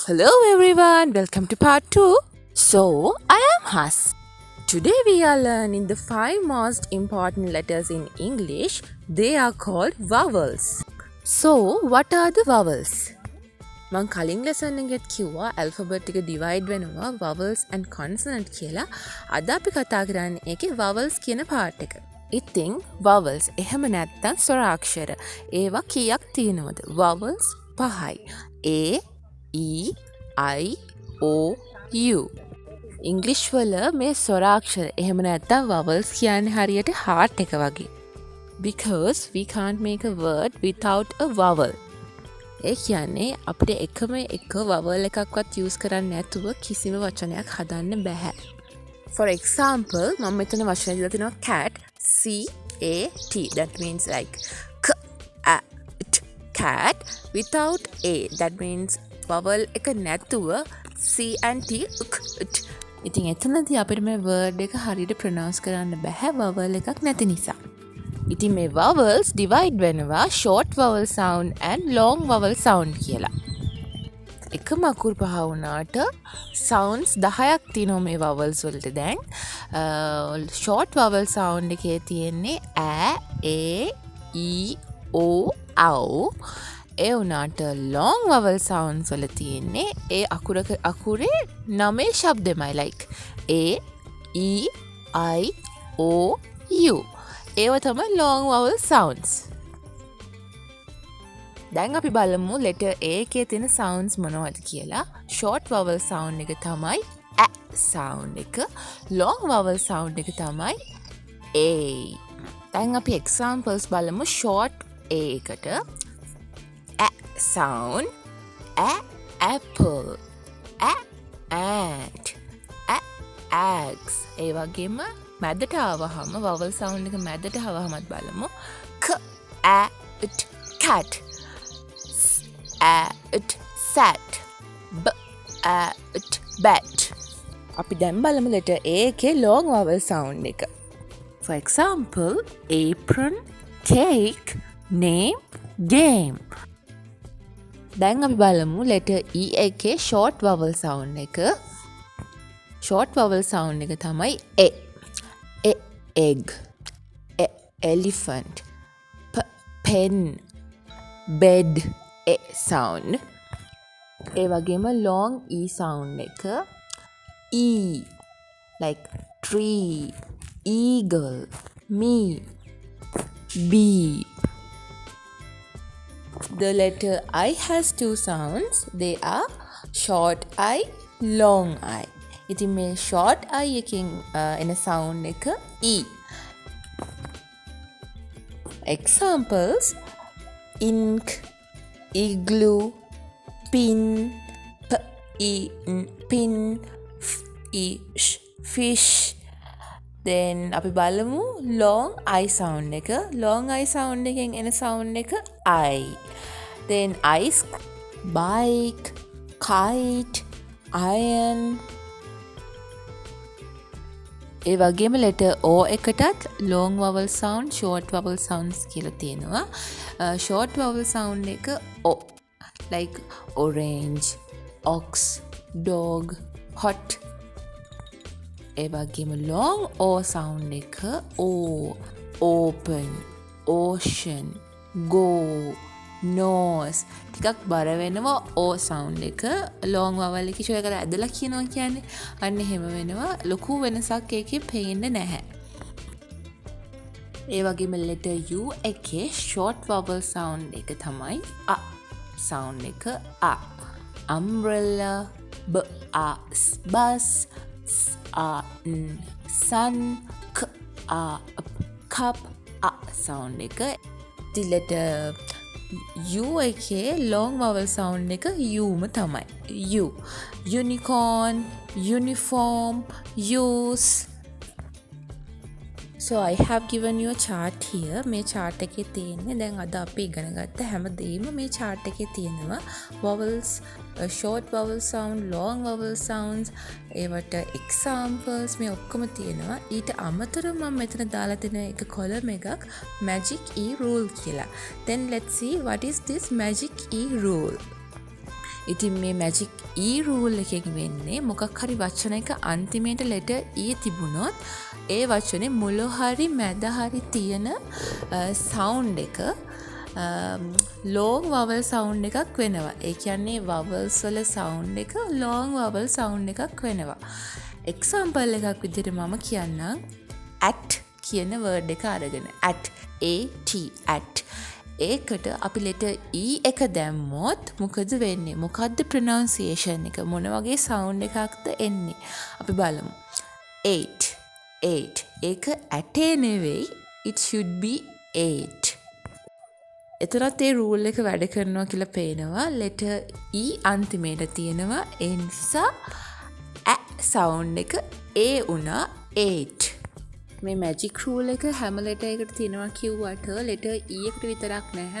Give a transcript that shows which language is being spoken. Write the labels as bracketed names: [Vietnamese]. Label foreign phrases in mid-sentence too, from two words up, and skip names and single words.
[English] Hello everyone, welcome to part 2. So, I am Has. Today we are learning the 5 most important letters in English. They are called vowels. So, what are the vowels? [Sinhala] මං කලින් ලෙසන් එකෙත් කිව්වා alphabet එක divide වෙනවා [English] vowels and consonant [Sinhala] කියලා. අද අපි කතා කරන්නේ ඒකේ vowels කියන part එක. ඉතින් vowels එහෙම නැත්තම් ස්වරාක්ෂර. ඒවා කීයක් තියෙනවද? vowels 5යි. [English] A E, I, O, U. [Sinhala] ඉංග්ලිෂ් වල මේ ස්වරාක්ෂර එහෙම නැත්තම් vowels කියන්නේ හරියට heart එක වගේ. [English] Because we can't make a word without a vowel. [Sinhala] ඒ කියන්නේ අපිට එකම එක vowel එකක්වත් use කරන්න නැතුව කිසිම වචනයක් හදන්න බැහැ. [English] For example, [Sinhala] මම මෙතන වචන දීලා තිනවා [English] cat, C A T. That means like cat without A. That means vowel [Sinhala] එක නැතුව [English] C and T [Sinhala] ඉතින් එතනදී අපිට මේ word එක හරියට pronounce කරන්න බැහැ vowel එකක් නැති නිසා. ඉතින් මේ vowels divide වෙනවා [English] short vowel sound and long vowel sound [Sinhala] කියලා. එකම අකුරු පහ වුණාට sounds 10ක් තියෙනවා මේ vowels වලට දැන්. [English] short vowel sound [Sinhala] එකේ තියෙන්නේ [English] a, e, o, au. [Sinhala] ඒ වුණාට [English] long vowel sounds [Sinhala] වල තියෙන්නේ ඒ අකුරේ 9 ශබ්දෙමයි [English] like a, e, I, o, u. [Sinhala] ඒව තමයි [English] long vowel sounds. [Sinhala] දැන් අපි බලමු [English] letter A [Sinhala] එකේ තියෙන sounds මොනවද කියලා. [English] short vowel sound [Sinhala] එක තමයි [English] a sound [Sinhala] එක. [English] long vowel sound [Sinhala] එක තමයි a. දැන් අපි examples බලමු [English] short a [Sinhala] එකට. [English] A sound, a apple, a ant, a eggs. [Sinhala] ඒ වගේම මැදට ආවහම [English] vowel sound [Sinhala] එක මැදට ආවහමත් බලමු. [English] k a t cat, s a t sat, b a t bat. [Sinhala] අපි දැන් බලමු [English] letter A [Sinhala] එකේ [English] long vowel sound [Sinhala] එක. [English] For example, apron, cake, name, game. [Sinhala] දැන් අපි බලමු [English] letter E [Sinhala] එකේ [English] short vowel sound [Sinhala] එක. [English] short vowel sound [Sinhala] එක තමයි A. [English] A egg, A elephant, P pen, bed, A sound. [Sinhala] ඒ වගේම [English] long E sound එක E like tree, eagle, me, bee. The letter I has 2 sounds. They are short I, long I. [Sinhala] ඉතින් මේ [English] short I [Sinhala] එකෙන් එන sound එක E. [English] Examples ink, igloo, pin, pin, fish. [Sinhala] Then අපි බලමු [English] long I sound [Sinhala] එක. [English] long I sound [Sinhala] එකෙන් එන [English] sound එක I. Then ice, bike, kite, iron. [Sinhala] ඒ වගේම [English] letter O [Sinhala] එකටත් [English] long vowel sound, short vowel sounds [Sinhala] කියලා තියෙනවා. [English] short vowel sound එක O. like orange, ox, dog, hot. [Sinhala] ඒ වගේම [English] long O sound [Sinhala] එක O. [English] open, ocean, go, nose. [Sinhala] ටිකක් බර වෙනවා [English] O sound [Sinhala] එක [English] long vowel [Sinhala] එකේ ෂෝ එකට ඇදලා කියනවා කියන්නේ. අන්න එහෙම වෙනවා. ලොකු වෙනසක් ඒකේ පේන්නේ නැහැ. ඒ වගේම [English] letter U [Sinhala] එකේ [English] short vowel sound [Sinhala] එක තමයි [English] A sound [Sinhala] එක A. [English] umbrella, b a bus, s a sun, k a cup, A sound එක. the letter U එකේ long vowel sound එක U ම තමයි. U. unicorn, uniform, use. So I have given you a chart here. [Sinhala] මේ chart එකේ තියෙන්නේ දැන් අද අපි ඉගෙන ගත්ත හැමදේම මේ chart එකේ තියෙනවා. [English] vowels, short vowel sound, long vowel sounds, [Sinhala] ඒවට examples මේ ඔක්කොම තියෙනවා. ඊට අමතරව මම මෙතන දාලා තියෙන එක column එකක් [English] magic E rule [Sinhala] කියලා. [English] Then let's see what is this magic E rule. [Sinhala] ඉතින් මේ [English] magic E rule [Sinhala] එකෙන් වෙන්නේ මොකක් හරි වචනයක අන්තිමේට [English] letter E [Sinhala] තිබුණොත් ඒ වචනේ මුල හරි මැද හරි තියෙන sound එක [English] long vowel sound [Sinhala] එකක් වෙනවා. ඒ කියන්නේ vowels වල sound එක [English] long vowel sound [Sinhala] එකක් වෙනවා. example එකක් විදිහට මම කියන්නම් at කියන word එක අරගෙන at ඒකට අපි [English] letter E [Sinhala] එක දැම්මොත් මොකද වෙන්නේ? මොකද්ද pronunciation එක? මොන වගේ sound එකක්ද එන්නේ? අපි බලමු. 8 ඒක ඇටේ නෙවෙයි, [English] it should be 8. [Sinhala] එතනත් ඒ රූල් එක වැඩ කරනවා කියලා පේනවා. [English] letter E [Sinhala] අන්තිමේට තියෙනවා. ඒ නිසා sound එක A වුණා 8. මේ මැජික් රූල් එක හැම letter එකකට තියෙනවා කිව්වට [English] letter E [Sinhala] එකට විතරක් නැහැ.